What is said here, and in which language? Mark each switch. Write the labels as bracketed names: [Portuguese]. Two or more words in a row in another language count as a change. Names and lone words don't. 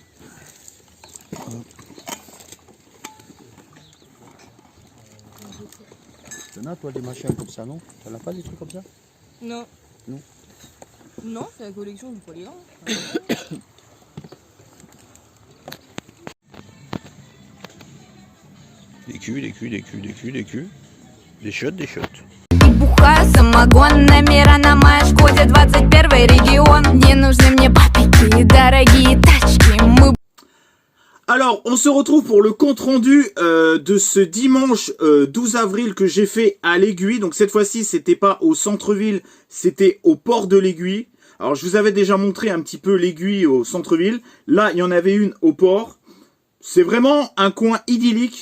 [French] T'en as toi des machins comme ça, non? T'en as pas des trucs comme ça? Non. Non. Non, c'est la collection du Polygon. Des culs. Des shots. [Russian] И буха, самогон, номера на моей Шкоде 21 регион. Не нужны мне папики, дорогие тачки. Мы [French] Alors, on se retrouve pour le compte-rendu de ce dimanche 12 avril que j'ai fait à l'Aiguille. Donc cette fois-ci, c'était pas au centre-ville, c'était au port de l'Aiguille. Alors, je vous avais déjà montré un petit peu l'Aiguille au centre-ville. Là, il y en avait une au port. C'est vraiment un coin idyllique.